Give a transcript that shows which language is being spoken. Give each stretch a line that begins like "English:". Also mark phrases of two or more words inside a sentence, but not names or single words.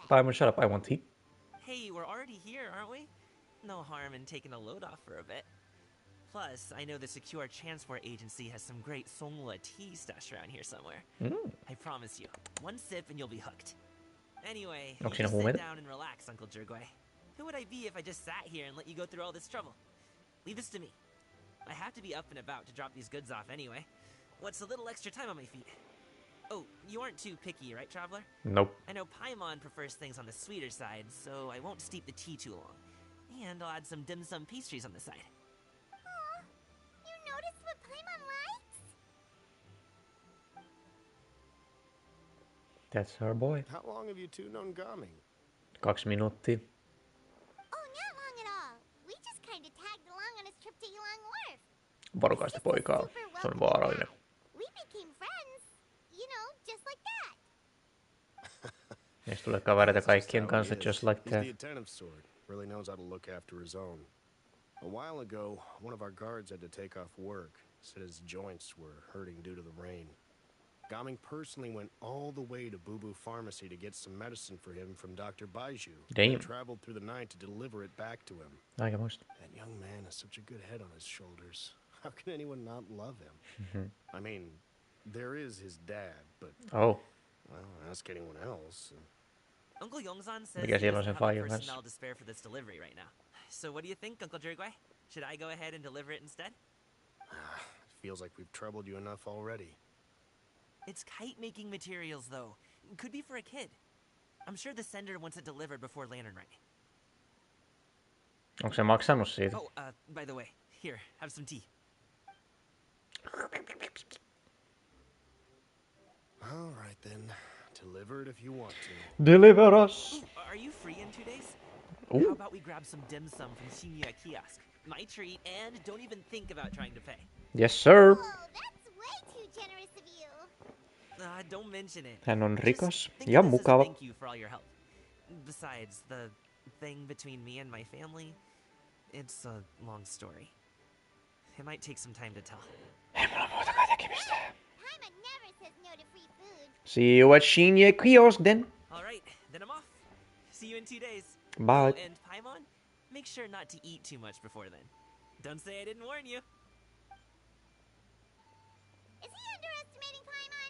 English: Paimon, shut up, I want tea. Hey, we're already here, aren't we? No harm in taking a load off for a bit. Plus, I know the Secure Transport Agency has some great Songhua tea stashed around here somewhere. I promise you, one sip and you'll be hooked. Anyway, you
Finnish: Onko siinä
English: just sit
Finnish: huumeita?
English: down and relax, Uncle Jirgwe. Who would I be if I just sat here and let you go through all this trouble? Leave this to me. I have to be up and about to drop these goods off anyway. What's a little extra time on my feet? Oh, you aren't too picky, right, Traveler? Nope. I know Paimon prefers things on the sweeter side, so I won't steep the tea too long. And I'll add some dim sum pastries on the side. Aw, you noticed what Paimon likes? That's her boy. How long have you two known Gaming?
Finnish: 2 minuuttia.
English: Oh, not long at all. We just kind of tagged along on his trip to Yulong Wharf.
Finnish: Varokaista poikaa. Se on vaarallinen.
English: We became friends. You know, just like that.
Finnish: Meistä tulee kavereita
English: That's just
Finnish: kaikkien
English: how
Finnish: kanssa,
English: he is. just like He's that. the attentive sort. Really knows how to look after his own. A while ago, one of our guards had to take off work. Said his joints were hurting due to the rain. Gaming personally went all the way to Boo Boo Pharmacy to get some medicine for him from Dr. Baiju. Damn. And traveled through the night to deliver it back to him.
Finnish: Aikamoista.
English: That young man has such a good head on his shoulders. How can anyone not love him? I mean, there is his dad, but, Oh. well, ask anyone else. Uncle Yongzan says
Finnish: Mikä
English: he
Finnish: siellä on
English: doesn't
Finnish: sen
English: have the
Finnish: faijan kanssa?
English: personnel to spare for this delivery right now. So what do you think, Uncle Jirgwe? Should I go ahead and deliver it instead? Feels like we've troubled you enough already. It's kite-making materials, though. Could be for a kid. I'm sure the sender wants it delivered before Lantern Night.
Finnish: Onko se maksanut siitä?
English: Oh, by the way, here, have some tea. All right, then. Deliver it if you want to. Deliver us! Ooh, are you free in 2 days? Ooh. How about we grab some dim sum from Shinya Kiosk? My treat, and don't even think about trying to pay. Yes, sir! Whoa, that's way too generous of you. Don't mention it.
Finnish: Hän on
English: Just
Finnish: rikas
English: think
Finnish: ja
English: of this as a
Finnish: mukava.
English: thank you for all your help. Besides, the thing between me and my family, it's a long story. It might take some time to tell.
Finnish: Ei mulla muutakaan tekemistä.
English: Paimon never says no to free food. See you at Shinya Kiosk then. All right, then I'm off. See you in 2 days. Bye. Oh, and Paimon, make sure not to eat too much before then. Don't say I didn't warn you. Is he underestimating Paimon?